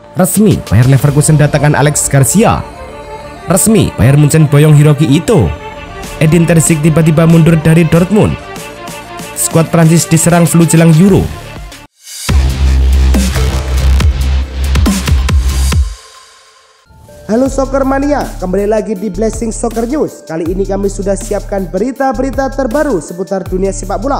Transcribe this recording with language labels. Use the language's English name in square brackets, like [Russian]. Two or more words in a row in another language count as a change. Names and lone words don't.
[Indonesian] Resmi, Bayer Leverkusen datangkan Alex Garcia. Resmi, Bayern Munchen boyong Hiroki Ito. Edin Terzic tiba-tiba mundur dari Dortmund. Skuad Prancis diserang flu jelang Euro. Halo Soccer Mania, kembali lagi di Blessing Soccer News. Kali ini kami sudah siapkan berita-berita terbaru seputar dunia sepak bola.